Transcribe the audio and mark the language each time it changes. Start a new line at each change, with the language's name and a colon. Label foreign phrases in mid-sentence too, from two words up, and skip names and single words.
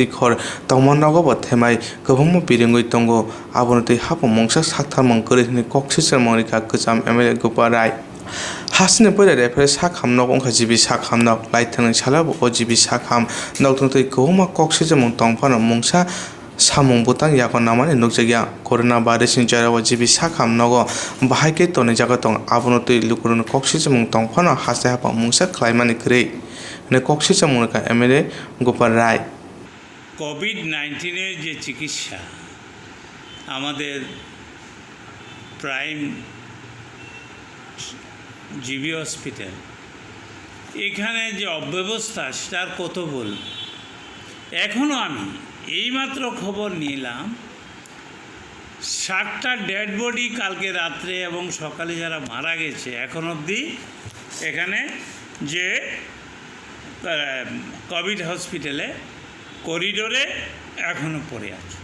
Kok Borok: खर तमा नगोबो थेमाय गोबांमा बिरिंगै दंगो आबुनो दै हाबो मुंसा साकथार मुंक्रै कक्सिसर मरिका गोजाम एमएलए गोपाराय हासने पयला रेफारे साखामनग अंखा जिबि साखामनग लाइथांनि सालाबो ओ जिबि साखाम नगथंतै गोबांमा कक्सिसर मुं तंफानो मुंसा सामुं बुतां यागन नामानि नुकजागिया
English: corona virus
Kok Borok: जाराव जिबि साखामनगो बाहायके तोनै जागा दं आबुनो दै लुकुरुनो कक्सिसर मुं तंफानो हासे हाबा मुंसा खालायमानि ग्रै ने कक्सिसर मुंका एमएलए गोपाराय
Bangla: कोविड-19 যে চিকিৎসা আমাদের প্রাইম জিবি হসপিটাল এখানে যে অব্যবস্থা সেটার কত বল। এখনও আমি এইমাত্র খবর নিলাম 7টা
English: dead body
Bangla: কালকে রাত্রে এবং সকালে যারা মারা গেছে এখন অবধি এখানে যে
English: Covid hospital
Bangla: করিডোরে এখনও পড়ে আছে।